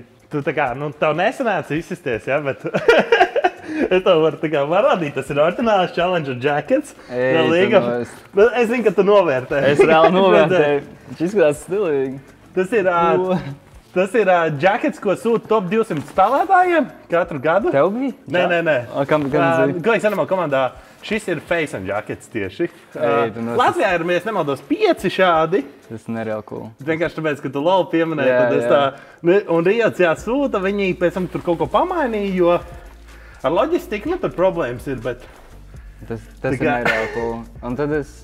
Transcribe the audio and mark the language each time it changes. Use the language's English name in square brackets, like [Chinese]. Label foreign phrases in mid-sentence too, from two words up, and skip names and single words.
[Latvian] Tu tā kā, tev nesanāca izsisties, ja, bet... Es tev varu parādīt, tas ir orģināls Challenger jackets. Es zinu, ka tu novērtē. Es reāli novērtēju. Viņš izskatās stilīgi. Tas ir jackets, ko sūta top 200 spēlētājiem katru gadu. Tev bija? Nē. Galīgi Animal komandā šis ir [English] face and jackets [Latvian] tieši. Latvijā ir, ja nemaldos, 5 šādi. Tas ir nereāli cool. Vienkārši tāpēc, ka tu LOL pieminēji, tad es tā... Un Riots sūta, viņi pēc tam tur kaut ko pamainīja, jo ar loģistiku, tur problēmas ir, bet... Tas ir nereāli cool. Un tad es...